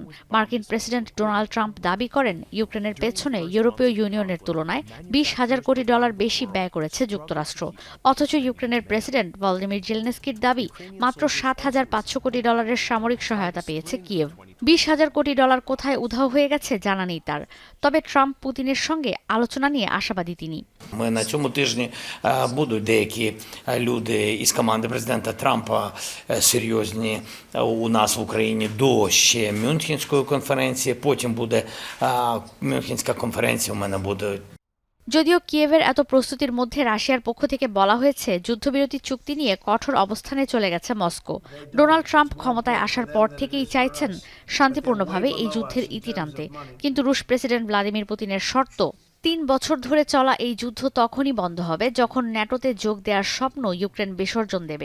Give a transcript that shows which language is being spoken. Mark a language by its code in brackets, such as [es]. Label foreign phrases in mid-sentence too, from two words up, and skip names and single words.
[bn] মার্কিন প্রেসিডেন্ট ডোনাল্ড ট্রাম্প দাবি করেন ইউক্রেনের পেছনে ইউরোপীয় ইউনিয়নের তুলনায় $20,000 কোটি বেশি ব্যয় করেছে যুক্তরাষ্ট্র। অথচ ইউক্রেনের প্রেসিডেন্ট ভলোদিমির জেলেনস্কির দাবি মাত্র $7,500 কোটি সামরিক সহায়তা পেয়েছে কিয়েভ। $20,000 কোটি কোথায় উধাও হয়ে গেছে জানা নেই তার। তবে ট্রাম্প পুতিনের সঙ্গে আলোচনা নিয়ে আশাবাদী তিনি। [uk] На цьому тижні будуть деякі люди із команди президента Трампа серйозні у нас в Україні до ще Мюнхенської конференції. Потім буде Мюнхенська конференція, у мене буде. [bn] যদিও কিয়েভের এত প্রস্তুতির মধ্যে রাশিয়ার পক্ষ থেকে বলা হয়েছে যুদ্ধবিরতি চুক্তি নিয়ে কঠোর অবস্থানে চলে গেছে মস্কো। ডোনাল্ড ট্রাম্প ক্ষমতায় আসার পর থেকেই চাইছেন শান্তিপূর্ণভাবে এই যুদ্ধের ইতি টানতে, কিন্তু রুশ প্রেসিডেন্ট ভ্লাদিমির পুতিনের শর্ত 3 বছর ধরে চলা এই যুদ্ধ তখনই বন্ধ হবে যখন ন্যাটোতে যোগ দেওয়ার স্বপ্ন ইউক্রেন বিসর্জন দেবে।